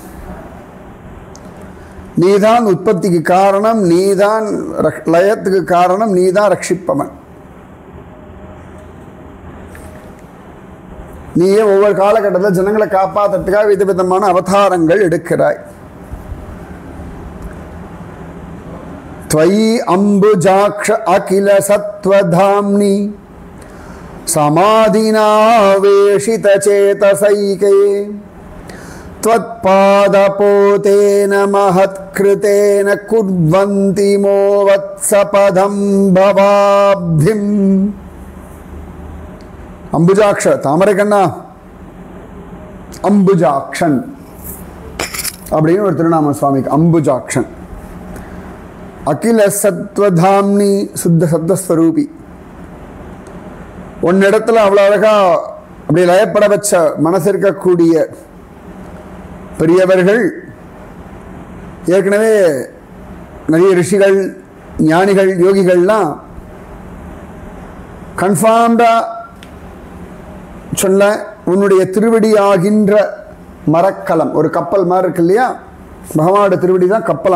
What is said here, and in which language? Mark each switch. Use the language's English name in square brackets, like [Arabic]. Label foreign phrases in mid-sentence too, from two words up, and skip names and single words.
[Tamil] நீதான் உற்பத்திக்கு காரணம், நீதான் லயத்துக்கு காரணம், நீதான் ரட்சிப்பவன். நீயே ஒவ்வொரு காலகட்டத்தில் ஜனங்களை காப்பாற்றுறதுக்காக விதவிதமான அவதாரங்கள் எடுக்கிறாய். [Sanskrit] त्वयि अम्बुजाक्ष अखिल सत्वधाम्नि समाधिनावेशित चेतसैके त्वत्पादपोतेन महत्कृतेन कुर्वन्ति मो वत्सपदं भवाब्धिम् [Tamil] அம்புஜாக்ஷ தாமரை கண்ணா அம்புஜாக்ஷன் அப்படின்னு ஒரு திருநாம சுவாமிக்கு அம்புஜாக்ஷன். [Sanskrit] अखिल सत्वधाम्नि शुद्ध शब्दस्वरूपी. [Tamil] ஒன்னிடத்துல அவ்வளோ அழகா அப்படி லயப்பட வச்ச மனசு இருக்கக்கூடிய பெரியவர்கள், ஏற்கனவே நிறைய ரிஷிகள் ஞானிகள் யோகிகள்லாம் கன்ஃபார்ம்டா சொல்ல, உன்னுடைய திருவடி ஆகின்ற மரக்கலம் ஒரு கப்பல் மாதிரி இருக்கு இல்லையா, பகவானோட திருவடி தான் கப்பல்.